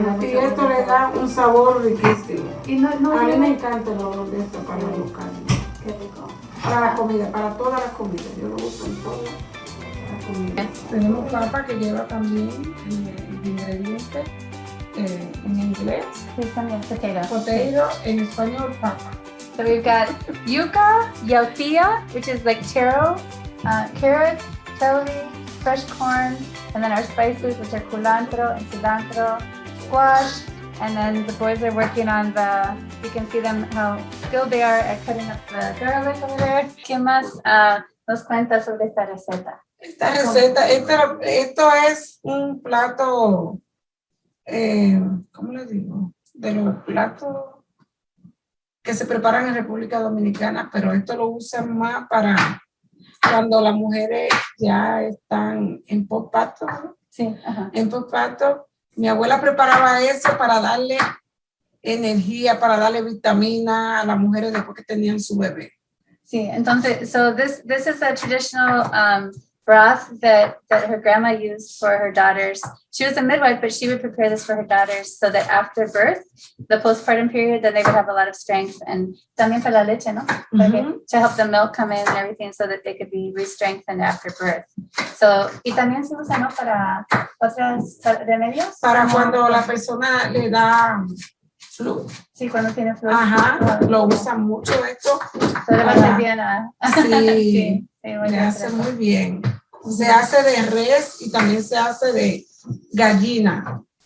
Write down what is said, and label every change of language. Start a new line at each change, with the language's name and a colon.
Spanish: Y esto le da un sabor riquísimo. A mí me encanta. encanta el olor de esto para los carnes. Qué rico. Para la comida, para todas las comidas. Yo lo uso en todas las comidas. Tenemos papa, que lleva también el ingrediente en inglés. Sí, también potato. Potato, en español papa.
English: So we've got yuca, yautía, which is like taro, carrots, celery, fresh corn, and then our spices, which are culantro and cilantro, squash, and then the boys are working on you can see them how skilled they are at cutting up the garlic over there.
Spanish: ¿Qué más nos cuenta sobre esta receta? Esta receta, esto es un plato, ¿cómo le digo? De los platos que se preparan en República Dominicana, pero esto lo usan más para cuando las mujeres ya están en posparto, ¿no? Sí, ajá. En posparto. Mi abuela preparaba eso para darle energía, para darle vitamina a las mujeres después que tenían su bebé. Sí, entonces,
English: so this is a traditional broth that her grandma used for her daughters. She was a midwife, but she would prepare this for her daughters so that after birth, the postpartum period, then they would have a lot of strength, and
Spanish: también para la leche, ¿no?
English: To help the milk come in and everything so that they could be re-strengthened after birth.
Spanish: So, y también se usa, ¿no? Para otros remedios. Para cuando la persona le da flu. Sí, cuando tiene flu. Ajá, lo usan mucho esto. Se le va a hacer bien a... Sí, le hace muy bien. Se hace de res y también se hace de gallina.